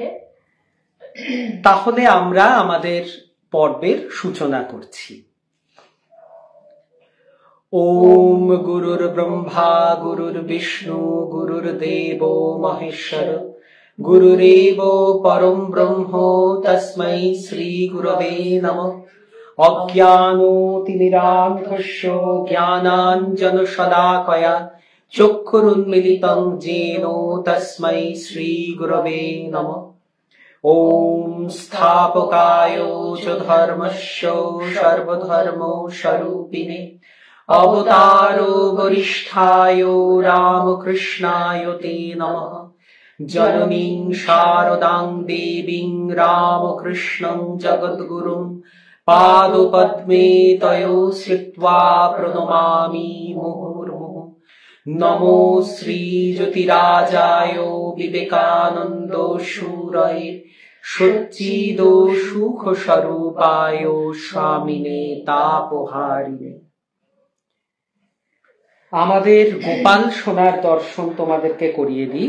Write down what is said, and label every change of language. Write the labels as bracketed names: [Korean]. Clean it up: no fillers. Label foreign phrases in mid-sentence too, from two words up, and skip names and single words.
[Bangla] তাহলে আমরা আমাদের পর্বের সূচনা করছি। [Sanskrit] ওম গুরুর ব্রহ্মা গুরুর বিষ্ণু গুরুর্দেব মহেশ্বর গুরুরেব পরম ব্রহ্ম তস্मै শ্রী গুরবে নমঃ। অজ্ঞানোতিমিরান্ধস্য জ্ঞানাঞ্জনশলাকয়া চক্ষুরুন্মিলিতং येन তস্मै শ্রী গুরবে নমঃ। ওম স্থাপকায় চ ধর্মস্য সর্বধর্মস্বরূপিণে অবতারো বরিষ্ঠায় রামকৃষ্ণায় তে নমঃ। জননীং শারদাং দেবীং রামকৃষ্ণং জগদ্গুরুং পাদপদ্মে তয়ো শ্রিত্বা প্রণমামি মুহুর্মুহুঃ। নমো শ্রী জ্যোতিরাজায় বিবেকানন্দ শূরয়ে সচ্চিদ সুখ স্বরূপায় স্বামিনে তাপহারিণে। [Bangla] আমাদের গোপাল সোনার দর্শন তোমাদেরকে করিয়ে দিই।